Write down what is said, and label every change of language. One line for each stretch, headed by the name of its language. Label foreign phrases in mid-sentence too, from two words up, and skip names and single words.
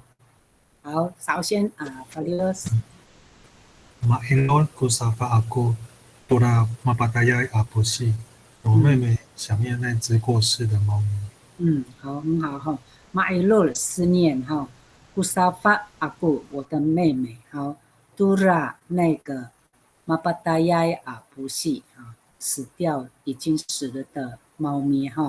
Chinese: 好，首先发六。
Amis: Maelon kusafa aku tura mapatayai apusi。
Chinese: 我妹妹想念那只过世的猫咪。好，很好哈。马伊洛思念哈，
Amis: kusafa aku
Chinese: 我的妹妹。好，杜拉那个马巴达亚阿不是啊，死掉已经死了的猫咪哈。